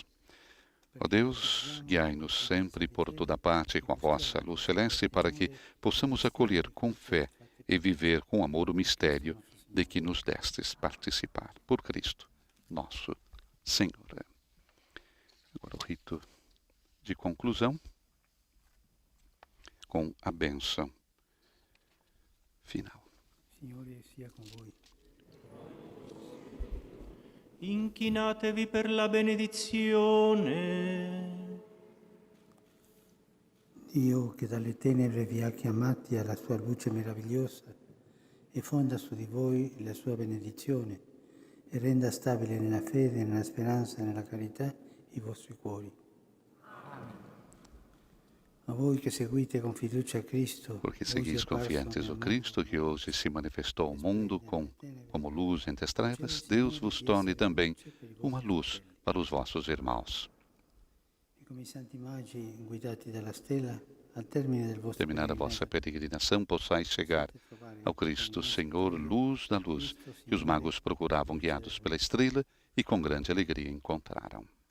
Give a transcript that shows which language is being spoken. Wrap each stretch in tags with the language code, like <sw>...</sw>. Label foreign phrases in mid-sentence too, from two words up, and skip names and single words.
<pt>Ó Deus, guiai-nos sempre por toda parte com a vossa luz celeste, para que possamos acolher com fé e viver com amor o mistério de que nos destes participar. Por Cristo, nosso Senhor. Agora o rito de conclusão, com a bênção final.</pt> <it>Signore sia con voi. Inchinatevi per la benedizione. Dio che dalle tenebre vi ha chiamati alla sua luce meravigliosa e fonda su di voi la sua benedizione e renda stabile nella fede, nella speranza e nella carità i vostri cuori. A voi che seguite con fiducia Cristo,</it> <pt>Porque seguis confiantes o Cristo que hoje se manifestou ao mundo como luz entre as trevas, Deus vos torne também uma luz para os vossos irmãos.</pt> <it>E come i santi magi guidati dalla stella, al termine del vostro</it> <pt>Terminada a vossa peregrinação, possais chegar ao Cristo Senhor, luz da luz, que os magos procuravam guiados pela estrela e com grande alegria encontraram.</pt>